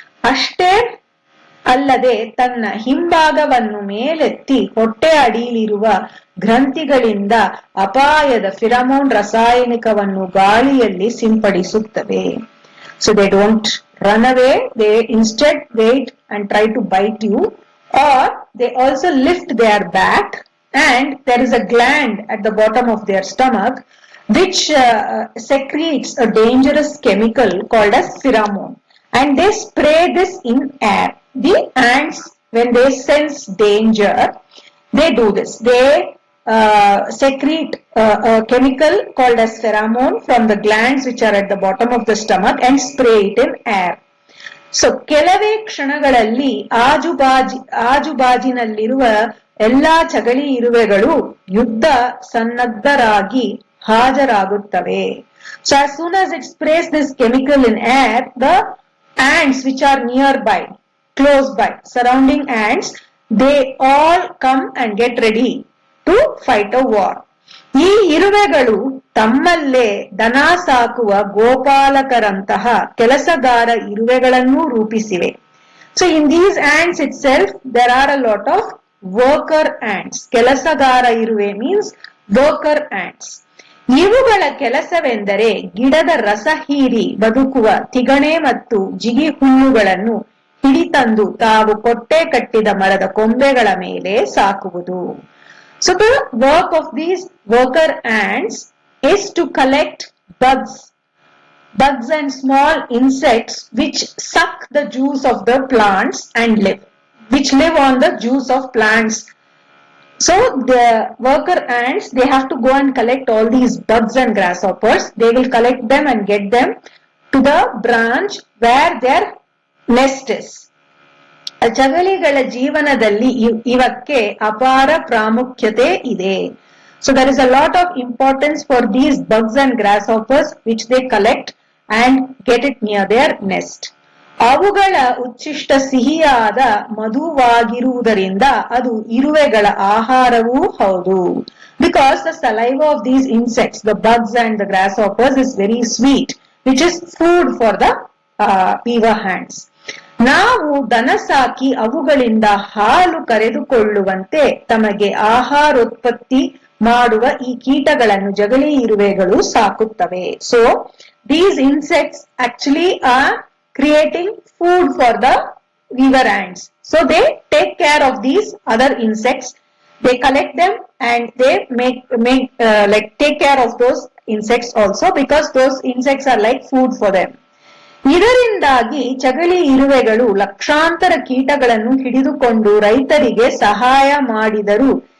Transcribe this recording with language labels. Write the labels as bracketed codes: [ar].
[kn] ಅಷ್ಟೇ ಅಲ್ಲದೆ ತನ್ನ ಹಿಂಭಾಗವನ್ನು ಮೇಲೆತ್ತಿ ಹೊಟ್ಟೆ ಅಡಿಯಲ್ಲಿರುವ ಗ್ರಂಥಿಗಳಿಂದ ಅಪಾಯದ ಫಿರಮೋನ್ ರಾಸಾಯನಿಕವನ್ನು ಗಾಳಿಯಲ್ಲಿ ಸಿಂಪಡಿಸುತ್ತವೆ. [en] So they don't run away, they instead wait and try to bite you, or they also lift their back and there is a gland at the bottom of their stomach which secretes a dangerous chemical called as pheromone, and they spray this in air. The ants, when they sense danger, they do this. They secrete a chemical called as pheromone from the glands which are at the bottom of the stomach and spray it in air. [kn] So ಕೆಲವೇ ಕ್ಷಣಗಳಲ್ಲಿ ಆಜುಬಾಜಿನಲ್ಲಿರುವ ಎಲ್ಲಾ ಚಗಳಿ ಇರುವೆಗಳು ಯುದ್ಧ ಸನ್ನದ್ಧರಾಗಿ ಹಾಜರಾಗುತ್ತವೆ. [en] So as soon as it sprays this chemical in air, the ants which are nearby, close by, surrounding ants, they all come and get ready to fight a war. [kn] ಈ ಇರುವೆಗಳು ತಮ್ಮಲ್ಲೇ ದನ ಸಾಕುವ ಗೋಪಾಲಕರಂತಹ ಕೆಲಸಗಾರ ಇರುವೆಗಳನ್ನು ರೂಪಿಸಿವೆ. [en] So in these ants itself, there are a lot of worker ants. ಕೆಲಸಗಾರ ಇರುವೆ means worker ants. [kn] ಇವುಗಳ ಕೆಲಸವೆಂದರೆ ಗಿಡದ ರಸ ಹೀರಿ ಬದುಕುವ ತಿಗಣೆ ಮತ್ತು ಜಿಗಿ ಹುಲ್ಲುಗಳನ್ನು ಹಿಡಿತಂದು ತಾವು ಕೊಟ್ಟೆ ಕಟ್ಟಿದ ಮರದ ಕೊಂಬೆಗಳ ಮೇಲೆ ಸಾಕುವುದು. [en] So the work of these worker ants is to collect bugs and small insects which suck the juice of the plants and which live on the juice of plants. So the worker ants, they have to go and collect all these bugs and grasshoppers. They will collect them and get them to the branch where their nest is. [kn] ಚಗಳಿಗಳ ಜೀವನದಲ್ಲಿ ಇವಕ್ಕೆ ಅಪಾರ ಪ್ರಾಮುಖ್ಯತೆ ಇದೆ. [en] So there is a lot of importance for these bugs and grasshoppers which they collect and get it near their nest. [kn] ಅವುಗಳ ಉಚ್ಚಿಷ್ಟ ಸಿಹಿಯಾದ ಮಧುವಾಗಿರುವುದರಿಂದ ಅದು ಇರುವೆಗಳ ಆಹಾರವೂ ಹೌದು. [en] Because the saliva of these insects, the bugs and the grasshoppers, is very sweet, which is food for the beaver ants. [kn] ನಾವು ದನ ಸಾಕಿ ಅವುಗಳಿಂದ ಹಾಲು ಕರೆದುಕೊಳ್ಳುವಂತೆ ತಮಗೆ ಆಹಾರೋತ್ಪತ್ತಿ ಮಾಡುವ ಈ ಕೀಟಗಳನ್ನು ಜಗಲಿ ಇರುವೆಗಳು ಸಾಕುತ್ತವೆ. [en] So these insects actually are creating food for the beaver ants. So they take care of these other insects. They collect them and they make take care of those insects also, because those insects are like food for them. [kn] ಇದರಿಂದಾಗಿ ಚಗಳಿ ಇರುವೆಗಳು ಲಕ್ಷಾಂತರ ಕೀಟಗಳನ್ನು ಹಿಡಿದುಕೊಂಡು ರೈತರಿಗೆ ಸಹಾಯ ಮಾಡಿದರು.